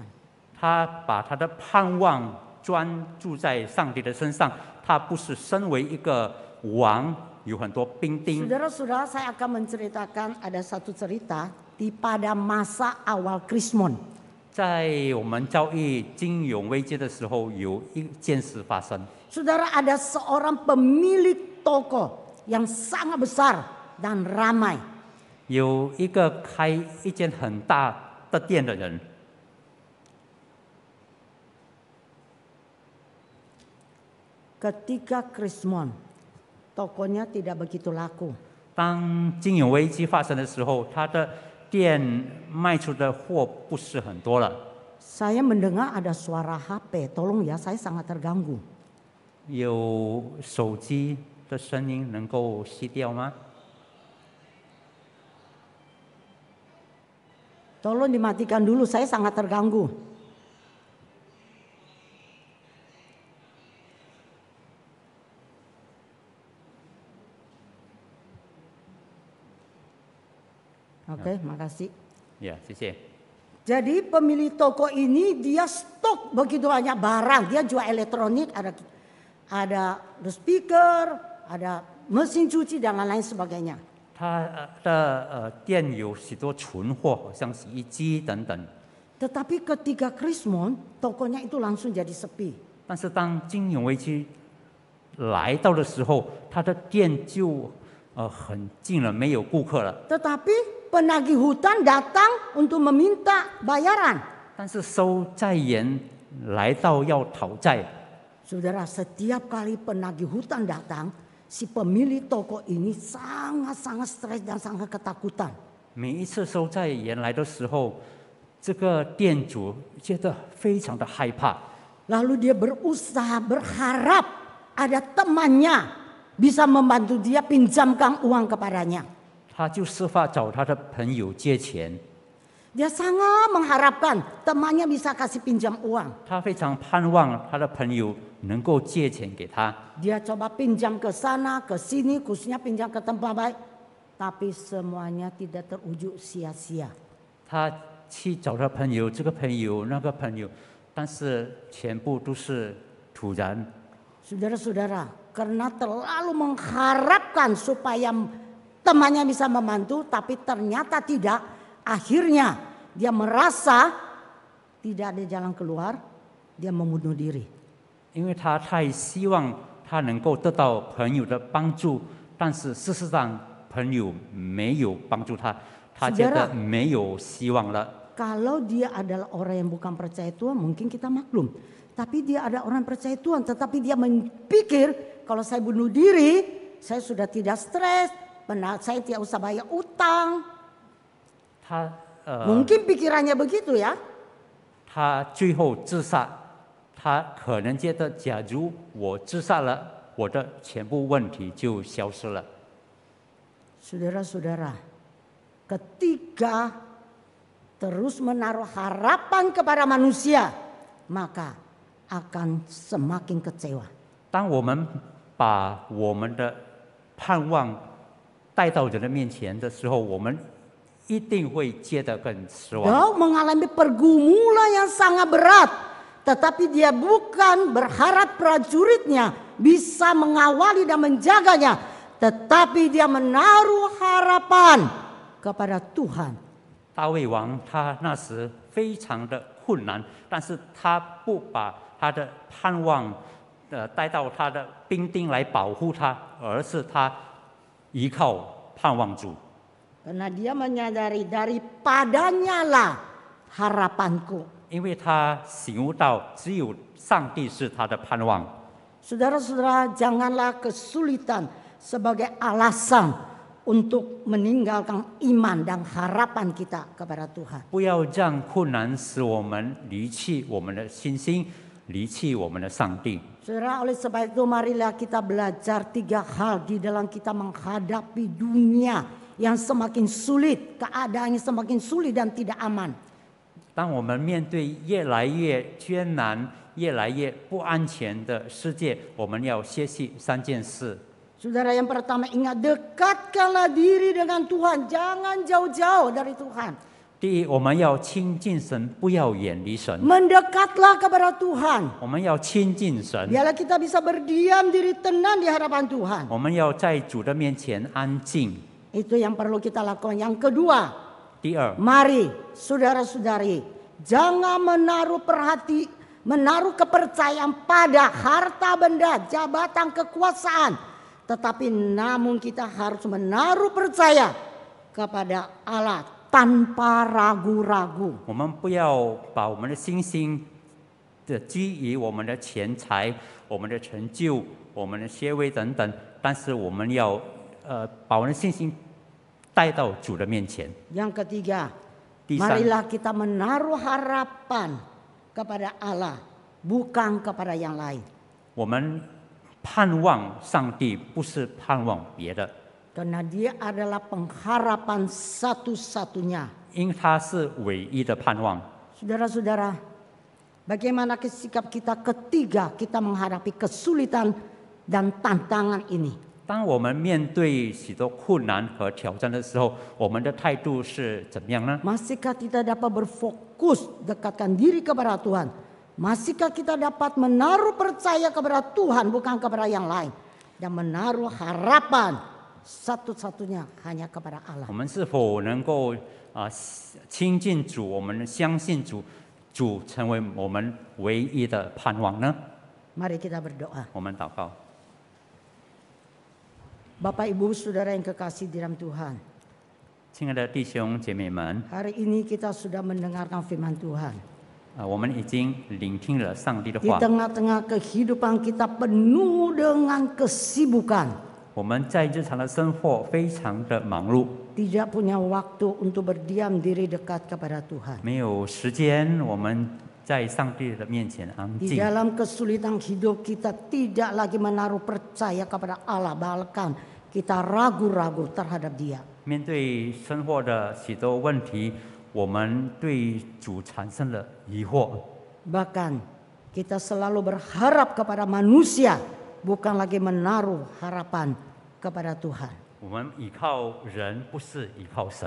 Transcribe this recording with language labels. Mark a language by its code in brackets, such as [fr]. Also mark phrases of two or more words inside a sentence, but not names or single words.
[zh] 他把他的盼望专注在上帝的身上，他不是身为一个王，有很多兵丁。 [id] Saudara-saudara, saya akan menceritakan ada satu cerita pada masa awal Krismon. [zh] 在我们遭遇金融危机的时候，有一件事发生。 [id] Saudara, ada seorang pemilik toko yang sangat besar dan ramai. [zh] 有一个开一间很大的店的人， [id] Ketika Krismon, tokonya tidak begitu laku. [zh] 当金融危机发生的时候，他的店卖出的货不是很多了。 [id] Saya mendengar ada suara HP, tolong ya, saya sangat terganggu. [zh] 有手机的声音能够熄掉吗？ [id] Tolong dimatikan dulu, saya sangat terganggu. Oke, makasih. Ya, [zh] 谢谢。 [id] Jadi pemilik toko ini dia stok begitu banyak barang. Dia jual elektronik, ada speaker, ada mesin cuci dan lain-lain sebagainya. [zh] 他的店有许多存货，好像洗衣机等等。 [id] Tetapi ketika Krismon, tokonya itu langsung jadi sepi. [zh] 但是当金融危机来到的时候，他的店就很静了，没有顾客了。 [id] Tetapi penagih hutang datang untuk meminta bayaran. [zh] 但是收债员来到要讨债， [id] Saudara, setiap kali penagih hutang datang, si pemilik toko ini sangat-sangat stres dan sangat ketakutan. [zh] 每一次收债员来的时候，这个店主觉得非常的害怕， [id] Lalu dia berusaha berharap ada temannya bisa membantu dia pinjamkan uang kepadanya. [zh] 他就设法找他的朋友借钱。 [id] Dia sangat mengharapkan temannya bisa kasih pinjam uang. [zh] 他非常盼望他的朋友能够借钱给他。 [id] Dia coba pinjam ke sana, ke sini, khususnya pinjam ke tempat baik. Tapi semuanya tidak terwujud sia-sia. [zh] 他去找他朋友，这个朋友那个朋友，但是全部都是突然。 [id] Saudara-saudara, karena terlalu mengharapkan supaya temannya bisa membantu, tapi ternyata tidak, akhirnya dia merasa tidak ada jalan keluar, dia membunuh diri. [zh] 因为他太希望他能够得到朋友的帮助，但是事实上朋友没有帮助他，他觉得没有希望了。 [id] Kalau dia adalah orang yang bukan percaya Tuhan, mungkin kita maklum. Tapi dia ada orang percaya Tuhan, tetapi dia memikir kalau saya bunuh diri, saya sudah tidak stres, saya tidak usah bayar utang. Mungkin pikirannya begitu ya. [zh] 他最后自杀，他可能觉得，假如我自杀了，我的全部问题就消失了。 [id] Saudara-saudara, ketika terus menaruh harapan kepada manusia, maka akan semakin kecewa. [zh] 当我们把我们的盼望带到人的面前的时候，我们一定会觉得更失望。 [id] Daud mengalami pergumulan yang sangat berat, tetapi dia bukan berharap prajuritnya bisa mengawali dan menjaganya, tetapi dia menaruh harapan kepada Tuhan. [zh] 大卫王他那时非常的困难，但是他不把他的盼望带到他的兵丁来保护他，而是他依靠盼望主。 [id] Karena dia menyadari daripadanya lah harapanku. [zh] 因为他醒悟到只有上帝是他的盼望。 [id] Saudara-saudara, janganlah kesulitan sebagai alasan untuk meninggalkan iman dan harapan kita kepada Tuhan. [zh] 不要让困难使我们离弃我们的信心，离弃我们的上帝。 [id] Saudara, oleh sebab itu marilah kita belajar 3 hal di dalam kita menghadapi dunia yang semakin sulit, keadaannya semakin sulit dan tidak aman. [zh] 当我们面对越来越艰难、越来越不安全的世界，我们要学习3件事。 [id] Saudara, yang pertama ingat, dekatkanlah diri dengan Tuhan, jangan jauh-jauh dari Tuhan. [zh] 第一，我们要亲近神，不要远离神。 [id] Mendekatlah kepada Tuhan. [zh] 我们要亲近神， [id] Biarlah kita bisa berdiam diri tenang di hadapan Tuhan. [zh] 我们要在主的面前安静。 [id] Itu yang perlu kita lakukan. Yang kedua, [zh] 第二， [id] mari saudara-saudari, jangan menaruh kepercayaan pada harta benda, jabatan, kekuasaan. Tetapi namun kita harus menaruh percaya kepada Allah tanpa ragu-ragu. [zh] 我们不要把我们的信心的基于我们的钱财、我们的成就、我们的学位等等，但是我们要把我们的信心带到主的面前。 [id] Yang ketiga, [zh] 第三， [id] marilah kita menaruh harapan kepada Allah, bukan kepada yang lain. [zh] 我们盼望上帝，不是盼望别的， [id] Karena dia adalah pengharapan satu-satunya. [zh] 因他是唯一的盼望。 [id] Saudara-saudara, bagaimana sikap kita ketika kita menghadapi kesulitan dan tantangan ini? [zh] 当我们面对许多困难和挑战的时候，我们的态度是怎么样呢？ [id] Masihkah kita dapat berfokus dekatkan diri kepada Tuhan? Masihkah kita dapat menaruh percaya kepada Tuhan bukan kepada yang lain? Dan menaruh harapan satu-satunya hanya kepada Allah. [zh] 我们是否能够亲近主，我们相信主，主成为我们唯一的盼望呢？ [id] Mari kita berdoa. [zh] 我们祷告。 [id] Bapak Ibu Saudara yang kekasih di dalam Tuhan. [zh] 亲爱的弟兄姐妹们， [id] Hari ini kita sudah mendengarkan firman Tuhan. [zh] 我们已经聆听了上帝的 [id] Di [zh] 话。 [id] tengah-tengah kehidupan kita penuh dengan kesibukan. [zh] 我们在日常的生活非常的忙碌， [id] Tidak punya waktu untuk berdiam diri dekat kepada Tuhan. [zh] 没有时间我们在上帝的面前安 [id] Di [zh] 静。 [id] dalam kesulitan hidup kita tidak lagi menaruh percaya kepada Allah. Bahkan kita ragu-ragu terhadap Dia. [zh] 面对生活的许多问题，我们对主产生了疑惑。 [id] Bahkan kita selalu berharap kepada manusia. Bukan lagi menaruh harapan kepada Tuhan. [zh] 我们依靠人，不是依靠神。